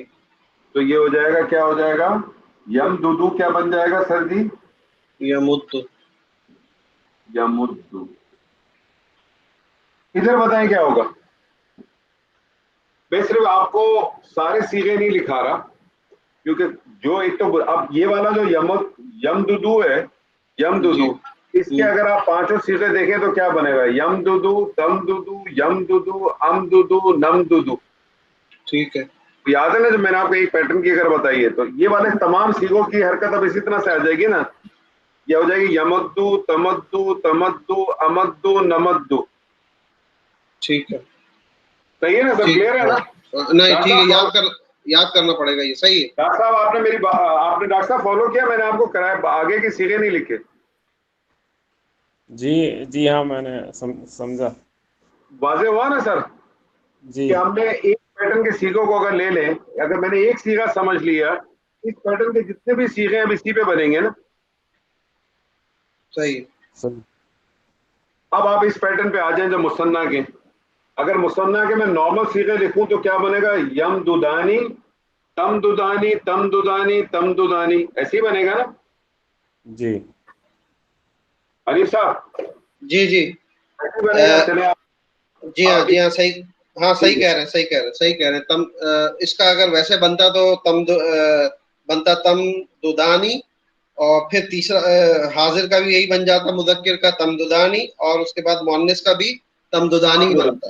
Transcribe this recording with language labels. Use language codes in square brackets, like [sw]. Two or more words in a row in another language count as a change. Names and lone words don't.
[ur] تو یہ ہو جائے گا, کیا ہو جائے گا؟ [ar] یم دودو [ur] کیا بن جائے گا سر جی؟ یمودو. یمودو. ادھر بتائیں کیا ہوگا. میں صرف آپ کو سارے سیغے نہیں لکھا رہا, کیونکہ جو ایک تو اب یہ والا جو [ar] یم دودو [ur] ہے, [ar] یم دودو, [ur] اس کے اگر آپ 5 سیغے [ar] دیکھیں [ur] تو کیا بنے گا؟ [ar] یم دودو, تم دودو, یم دودو, ام دودو, نم دودو. [ur] ٹھیک ہے. یاد ہے نا جو میں نے آپ کو ایک پیٹرن کی اگر بتائی ہے, تو یہ والے تمام سیغوں کی حرکت اب اسی طرح سے آ جائے گی نا. یہ ہو جائے گی [ar] یمدو, تمدو, تمدو, امدو, نمدو. [ur] ٹھیک ہے. صحیح ہے نا سر, کلیئر ہے نا؟ نہیں ٹھیک ہے, یاد کرنا پڑے گا, یہ صحیح ہے. ڈاکٹر صاحب آپ نے ڈاکٹر صاحب فالو کیا, میں نے آپ کو کرایا, آگے کے سیغے نہیں لکھے. جی ہاں میں نے سمجھا. واضح ہوا نا سر؟ جی. کہ ہم نے ایک پیٹرن کے سیغوں کو اگر لے لیں, اگر میں نے ایک سیغہ سمجھ لیا, اس پیٹرن کے جتنے بھی سیغے اب اسی پہ بنیں گے نا. صحیح. اب آپ اس پیٹرن پہ آ جائیں جو مثنیٰ کے. اگر مثنیٰ کے میں نارمل سیغے لکھوں تو کیا بنے گا؟ [ar] یم دودانی, تم دودانی, تم دودانی, تم دودانی, [ur] ایسے ہی بنے گا نا؟ جی. حنیف صاحب جی جی ایسے بنے گا. چلے آپ. جی ہاں, جی ہاں, صحیح. ہاں صحیح کہہ رہے ہیں, صحیح کہہ رہے ہیں. تم اس کا اگر ویسے بنتا تو بنتا [ar] تم دودانی [ur] اور پھر تیسرا حاضر کا بھی یہی بن جاتا مذکر کا تمددانی, اور اس کے بعد مؤنث کا بھی تمددانی ہی بنتا.